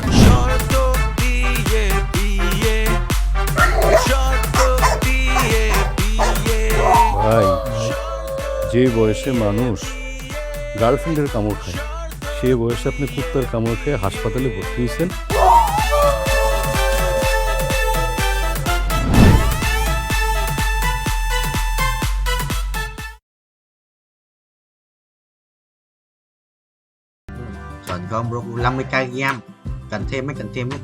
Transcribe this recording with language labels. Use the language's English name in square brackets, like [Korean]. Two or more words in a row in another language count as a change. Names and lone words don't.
[Bangla] শর্ত দিয়ে বিয়ে, শর্ত দিয়ে বিয়ে। ভাই যে বয়সে মানুষ গার্লফ্রেন্ডের কামড় খায়, সে বয়সে আপনি কুত্তার কামড় খেয়ে হাসপাতালে ভর্তি হয়েছেন। [Vietnamese] Chọn con bro 50k game. Cần thêm mấy, cần thêm mấy.